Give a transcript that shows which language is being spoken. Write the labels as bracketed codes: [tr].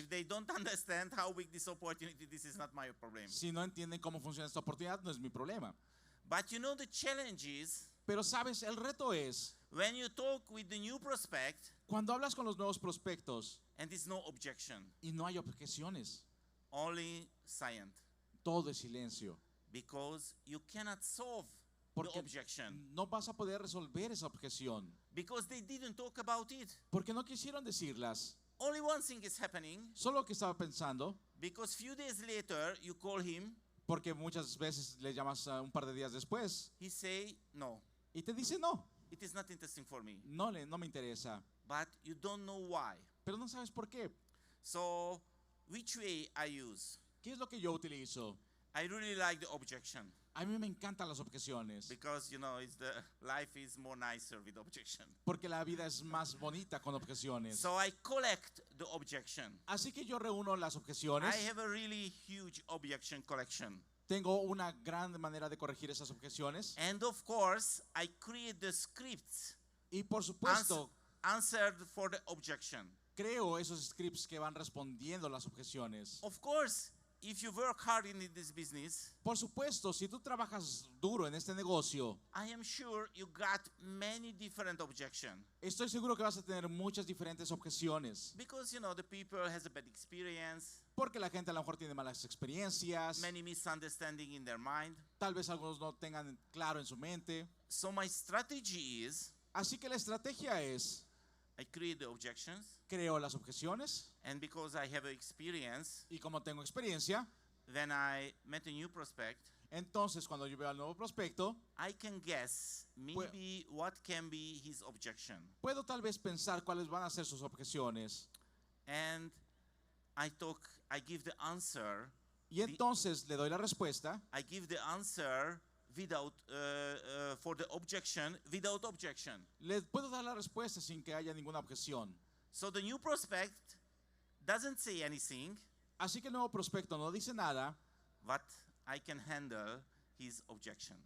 [en] If they don't understand how big this opportunity, this is not my problem. [es] Si no entienden cómo funciona esta oportunidad, no es mi problema. [en] But you know, the challenge is [es] Pero sabes, el reto es, [en] when you talk with the new prospect [es] cuando hablas con los nuevos prospectos [en] and there's no objection, [es] y no hay objeciones, [en] only silent, [es] todo es silencio. [en] because you cannot solve the [es] Porque [en] objection, [es] no vas a poder resolver esa objeción. [en] because they didn't talk about it. [es] Porque no quisieron decirlas. [en] Only one thing is happening, [es] Solo que estaba pensando, [en] because few days later you call him, [es] porque muchas veces le llamas un par de días después [en] he say, no, [es] y te dice no, [en] it is not interesting for me. [es] no me interesa. [en] But you don't know why. [es] Pero no sabes por qué. [en] So, which way I use? [es] ¿Qué es lo que yo utilizo? [en] I really like the objection, [es] A mí me encantan las objeciones. [en] because you know life is more nicer with objection. [es] Porque la vida es más bonita con objeciones. [en] So I collect the objection. [es] Así que yo reúno las objeciones. [en] I have a really huge objection collection. [es] Tengo una gran manera de corregir esas objeciones. [en] And of course, I create the scripts [es] Y por supuesto, [en] answered for the objection. [es] creo esos scripts que van respondiendo las objeciones. [en] Of course, if you work hard in this business, [es] Por supuesto, si tú trabajas duro en este negocio, [en] I am sure you got many different objections. [es] estoy seguro que vas a tener muchas diferentes objeciones. [en] Because you know the people has a bad experience, [es] Porque la gente a lo mejor tiene malas experiencias. [en] many misunderstanding in their mind. [es] Tal vez algunos no tengan claro en su mente. [en] So my strategy is [es] Así que la estrategia es, [en] I create the objections, [es] creo las objeciones [en] and because I have experience, [es] y como tengo experiencia, [en] when I met a new prospect, [es] entonces cuando yo veo al nuevo prospecto, [en] I can guess maybe what can be his objection. [es] puedo tal vez pensar cuáles van a ser sus objeciones. [en] And I give the answer, [es] Y entonces le doy la respuesta [en] I give the answer without, for the objection, without objection. [es] le puedo dar la respuesta sin que haya ninguna objeción. [en] So the new prospect doesn't say anything, [es] Así que el nuevo prospecto no dice nada, [en] but I can handle his objection.